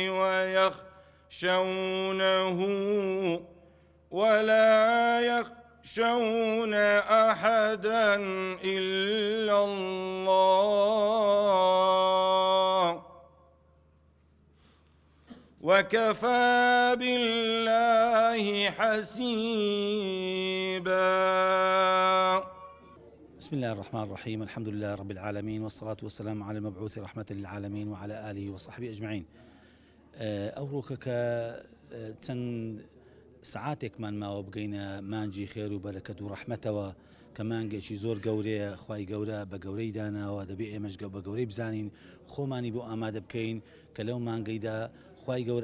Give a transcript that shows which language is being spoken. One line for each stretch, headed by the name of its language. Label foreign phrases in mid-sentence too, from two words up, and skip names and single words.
Arabic: ويخشونه ولا يخشون أحدا إلا الله، وكفى بالله حسيبا. بسم الله الرحمن الرحيم. الحمد لله رب العالمين، والصلاة والسلام على المبعوث رحمة للعالمين وعلى آله وصحبه أجمعين.
Central Kurdish: ئەوڕۆکەکە چەند سعاتێکمان ماوە بگەینە مانجی خێر و بەرەکەت و ڕەحمەتەوە کە مانگێکی زۆر گەورەیە. خوای گەورە بە گەورەی داناوە، دەبێ ئێمەش بە گەورەی بزانین، خۆمانی بۆ ئامادە بکەین کە لەو مانگەیدا خوای گەورە